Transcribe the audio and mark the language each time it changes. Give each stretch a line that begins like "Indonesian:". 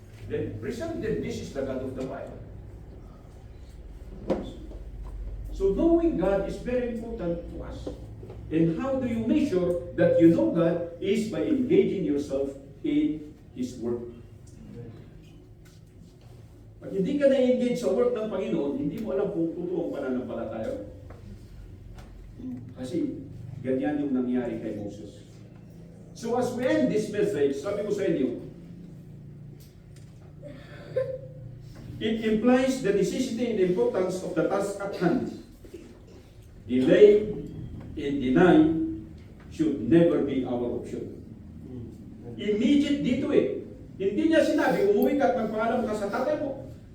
English: Then, present them, this is the God of the Bible. So knowing God is very important to us. And how do you measure that you know God is by engaging yourself in His work.
Filipino: Pag hindi ka na-engage sa work ng Panginoon, hindi mo alam kung totoo ang pananampalataya. Kasi ganyan yung nangyari kay Moses.
English: So as we end this message,
Filipino: sabi ko sa inyo,
English: it implies the necessity and importance of the task at hand. Delay and deny should never be our option.
Filipino: Immediate dito eh. Hindi niya sinabi, umuwi ka at magpaalam ka sa tatay mo.